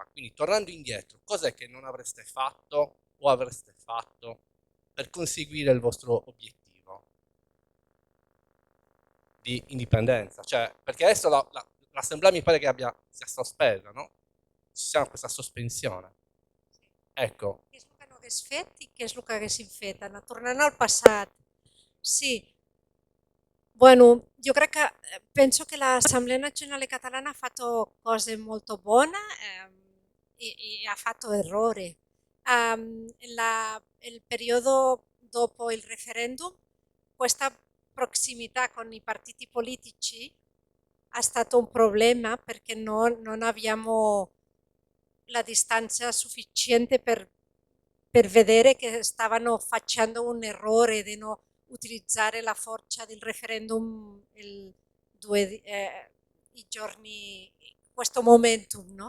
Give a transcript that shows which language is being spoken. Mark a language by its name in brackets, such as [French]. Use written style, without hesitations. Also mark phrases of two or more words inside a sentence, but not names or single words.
[Italian] Quindi tornando indietro, cos'è che non avreste fatto o avreste fatto per conseguire il vostro obiettivo di indipendenza? Cioè, perché adesso l'assemblea mi pare che sia sospesa, no? Ci sia questa sospensione. Ecco, [Catalan] Què és el que no hagués fet i què és el que haguéssim fet? Anar tornant al passat. Sí, bueno, jo crec que [Italian] penso che l'Assemblea Nazionale Catalana ha fatto cose molto buone e ha fatto errori. Il periodo dopo il referendum, questa prossimità con i partiti politici è stato un problema perché non abbiamo la distanza sufficiente per vedere che stavano facendo un errore di non utilizzare la forza del referendum i giorni, questo momentum, no?